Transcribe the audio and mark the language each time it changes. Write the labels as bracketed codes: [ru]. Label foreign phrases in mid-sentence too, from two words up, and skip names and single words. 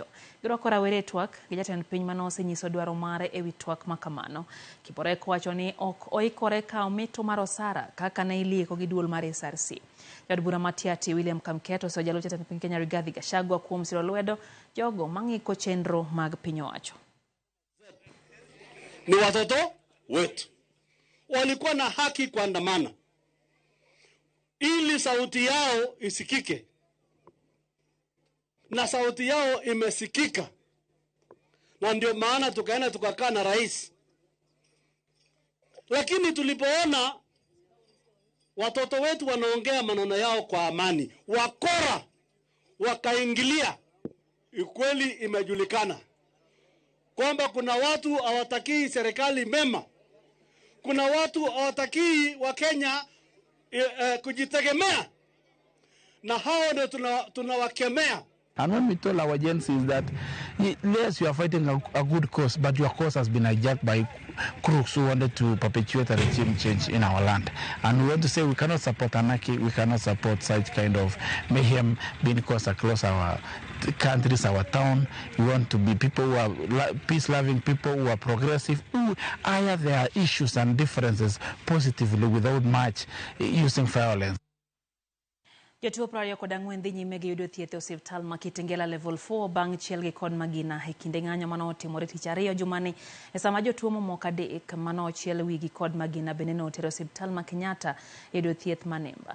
[luo] Girwako rawere twak gi jatend piny manosenyiso dwaro mare ewi twak makamano. Kiborek wacho ni ok oikore kawo mito mar osara kaka ne ilieko gi duol mar SRC. Jaod bura Matiati William Kamketo osejalo jatend piny Kenya Rigathi Gachagua kuom siro lwedo jogo mang'iko chenro mag piny owacho. [sw] Ni watoto wetu walikuwa na haki kuandamana ili sauti yao isikike, na sauti yao imesikika, na ndio maana tukaenda tukakaa na rais. Lakini tulipoona watoto wetu wanaongea maneno yao kwa amani. Wakora wakaingilia. Ukweli imejulikana kwamba kuna watu hawatakii serikali mema. Kuna watu hawatakii wa Kenya kujitegemea. Na hao ndio tunawakemea. [en] And when we told our agencies that, yes, you are fighting a good cause, but your cause has been hijacked by crooks who wanted to perpetuate a regime change in our land. And we want to say we cannot support anarchy, we cannot support such kind of mayhem being caused across our countries, our town. We want to be people who are peace-loving, people who are progressive, who eye their issues and differences positively without much using violence. [luo] Jotuo prario kod ang'wen dhi nyime gi yudo thieth e osiptal ma Kitengela level 4 bang' chielgi kod magina e kinde ng'anyo mano otimore tich ariyo jumani e sama jotuo mamoko adek mano ochiel wigi kod magina bende notero osiptal ma Kenyatta yudo thieth manemba.